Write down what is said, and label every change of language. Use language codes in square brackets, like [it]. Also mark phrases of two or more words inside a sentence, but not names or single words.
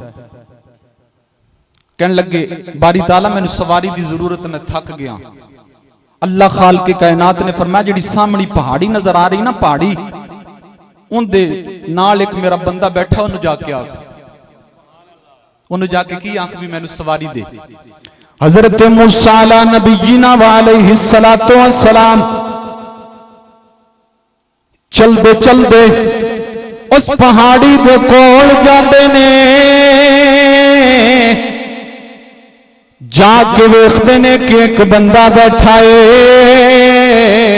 [pa] کہنے لگے باری تعالیٰ مینوں سواری دی ضرورت، میں تھک گیا. اللہ خال کے کائنات نے فرمایا جیہڑی سامنے پہاڑی نظر آ رہی نا، پہاڑی اوہندے نال ایک میرا بندہ بیٹھا، انہیں جا کے آکھ، انہیں جا کے کی آکھ بھی مینوں سواری دے. حضرت موسیٰ [ar] على نبينا وعليه الصلاة والسلام [pa] چلدے چلدے اس پہاڑی دے کول جاتے نے. جا کے ویکھتے نے کہ ایک بندہ بیٹھا ہے.